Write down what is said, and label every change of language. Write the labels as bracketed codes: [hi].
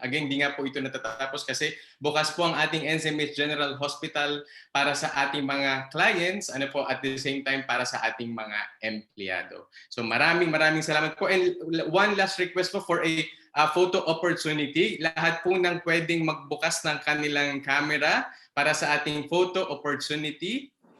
[tl] Again, di nga po ito natatapos kasi bukas po ang ating NCMH General Hospital para sa ating mga clients, [en] at the same time [tl] para sa ating mga empleyado. So maraming salamat po. [en] And one last request po for a photo opportunity. [tl] Lahat po ng pwedeng magbukas ng kanilang camera para sa ating photo opportunity.